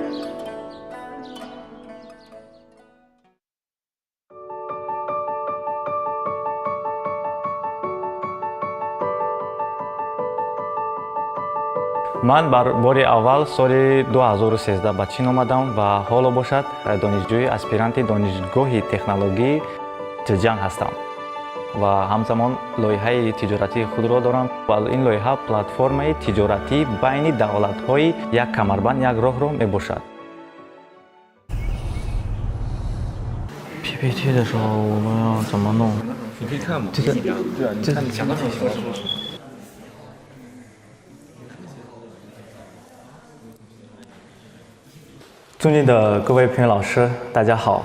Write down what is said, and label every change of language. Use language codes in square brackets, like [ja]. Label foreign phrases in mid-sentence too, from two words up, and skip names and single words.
[fa] من بار اول سال 2013 به چین آمدم و حالا باشد دانشجوی اسپیرانت دانشگاه تکنولوژی زhejiang هستم و همزمان لایحه تجارتی خود را دارم و این لایحه پلتفرم تجارتی بین دولت‌های یک کمربند یک راه را میباشد. [zh] PPT 的时候我们要怎么弄？你可以看嘛，这个对啊，你看你想到什么？尊敬的各位评委老师，大家好。